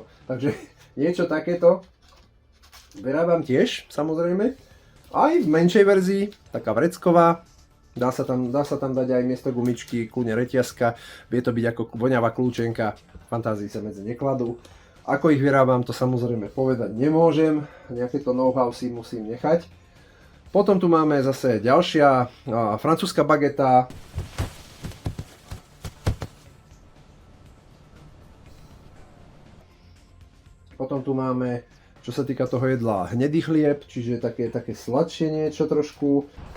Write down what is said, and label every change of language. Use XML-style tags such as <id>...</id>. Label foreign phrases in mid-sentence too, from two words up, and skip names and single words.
<sk>Takže niečo takéto vyrábam tiež, samozrejme. Aj v menšej verzii, taká vrecková. Dá sa tam dať aj miesto gumičky, kľudne reťazka. Vie to byť ako voňavá kľúčenka. Fantázii sa medzi nekladú. Ako ich vyrábam, to samozrejme povedať nemôžem. Nejaké to know-how si musím nechať. Potom tu máme zase ďalšia francúzska bageta. Potom tu máme, čo sa týka toho jedla, hnedý chlieb, čiže také sladšie niečo trošku.</sk>